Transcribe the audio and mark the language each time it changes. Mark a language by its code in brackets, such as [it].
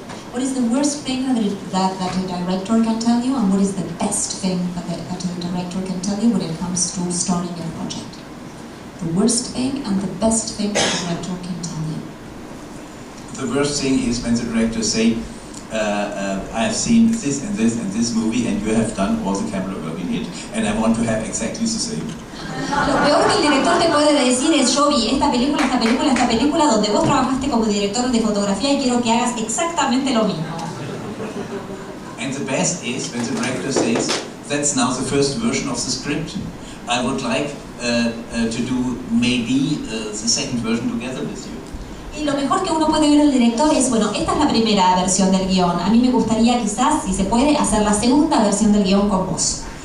[en] What is the worst thing that a director can tell you, and what is the best thing that a director can tell you when it comes to starting a project? The worst thing and the best thing that a director can tell you. The worst thing is when the director say, I have seen this and this and this movie, and you have done all the camera work in it, and I want to have exactly the same. [es] Lo peor que el director te puede decir es, yo vi esta película donde vos trabajaste como director de fotografía y quiero que hagas exactamente lo mismo. [en] And the best is when the director says, that's now the first version of the script. I would like to do maybe the second version together with you. [es] Y lo mejor que uno puede ver al director es, bueno, esta es la primera versión del guión. A mí me gustaría quizás, si se puede, hacer la segunda versión del guión con vos.